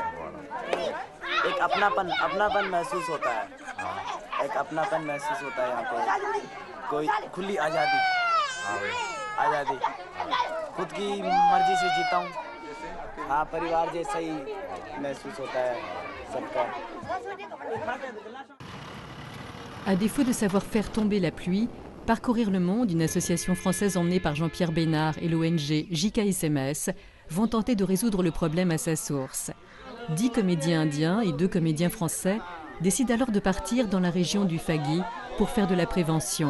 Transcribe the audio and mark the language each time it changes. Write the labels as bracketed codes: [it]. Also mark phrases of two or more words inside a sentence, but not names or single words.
[hi] एक अपनापन महसूस होता है, एक अपनापन महसूस होता है यहाँ पे। कोई खुली आज़ादी, खुद की मर्जी से जीता हूँ। हाँ, परिवार जैसा ही महसूस होता है सबका। [fr] À défaut de savoir faire tomber la pluie, Parcourir le monde, une association française emmenée par Jean-Pierre Bénard et l'ONG JKSMS, vont tenter de résoudre le problème à sa source. 10 comédiens indiens et 2 comédiens français décident alors de partir dans la région du Phaghi pour faire de la prévention.